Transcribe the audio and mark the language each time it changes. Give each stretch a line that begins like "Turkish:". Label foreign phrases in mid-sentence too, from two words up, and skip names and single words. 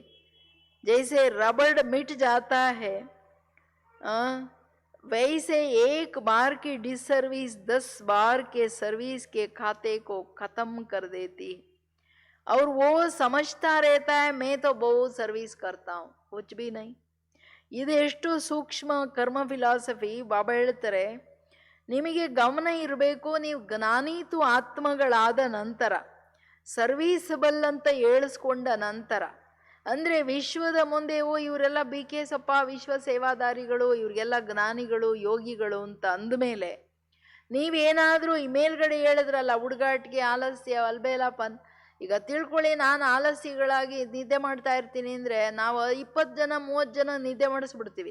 Hindi: जैसे रबड़ मिट जाता है वैसे एक बार की डिसर्विस 10 बार के सर्विस के खाते को खत्म कर देती है. और वो समझता रहता है मैं तो बहुत सर्विस करता हूँ, कुछ भी नहीं.
Kannada: ಇದು ಎಷ್ಟು ಸೂಕ್ಷ್ಮ
English: karma philosophy.
Kannada: ಬಾಬಾ ಹೇಳ್ತಾರೆ ನಿಮಗೆ ಗಮನ ಇರಬೇಕು, ನೀವು ಜ್ಞಾನೀತು ಆತ್ಮಗಳಾದ ನಂತರ, ಸರ್ವೀಸಬಲ್ ಅಂತ ಹೇಳಿಸ್ಕೊಂಡ ನಂತರ, ಅಂದರೆ ವಿಶ್ವದ ಮುಂದೆ ಇವರೆಲ್ಲ BK ವಿಶ್ವ ಸೇವಾದಾರಿಗಳು, ಇವ್ರಿಗೆಲ್ಲ ಜ್ಞಾನಿಗಳು ಯೋಗಿಗಳು ಅಂತ ಅಂದಮೇಲೆ ನೀವೇನಾದರೂ ಈ ಮೇಲ್ಗಡೆ ಹೇಳಿದ್ರಲ್ಲ ಹುಡುಗಾಟಿಗೆ ಆಲಸ್ಯ ಅಲ್ಬೇಲಾಪನ್, ಈಗ ತಿಳ್ಕೊಳ್ಳಿ ನಾನು ಆಲಸ್ಯಗಳಾಗಿ ನಿದ್ದೆ ಮಾಡ್ತಾ ಇರ್ತೀನಿ ಅಂದರೆ ನಾವು 20 ಜನ 30 ಜನ ನಿದ್ದೆ ಮಾಡಿಸ್ಬಿಡ್ತೀವಿ.